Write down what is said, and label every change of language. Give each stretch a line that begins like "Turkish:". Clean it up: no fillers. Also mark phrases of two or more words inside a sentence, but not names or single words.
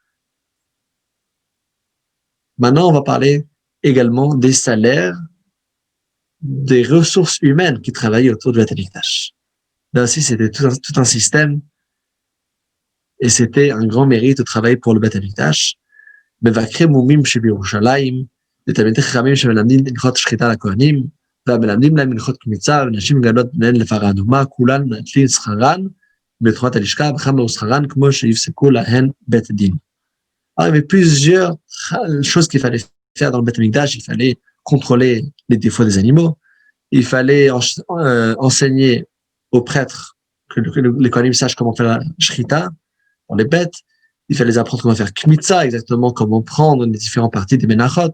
French: Maintenant, on va parler également des salaires, des ressources humaines qui travaillaient autour du Beth Amikdash. Là aussi, c'était tout un système et c'était un grand mérite de travailler pour le Beth Amikdash.
Hebrew: מבקרי מומים שבירושלים, לתלמידי חכמים שמלמדים הלכות שחיטה לכהנים, והמלמדים להם הלכות קמיצה, ונשים גדולות ביניהן לפרה אדומה, כולן מנצלים שכרן בתרומת הלשכה, וכמה שכרן כמו שיפסקו להן בית דין.
French: Alors, il y avait plusieurs choses qu'il fallait faire dans le Beth Amikdash. Il fallait contrôler les défauts des animaux. Il fallait enseigner aux prêtres que les Kohanim sachent comment faire la shrita pour les bêtes. Il fallait les apprendre comment faire kmitza, exactement comment prendre les différentes parties des menachot.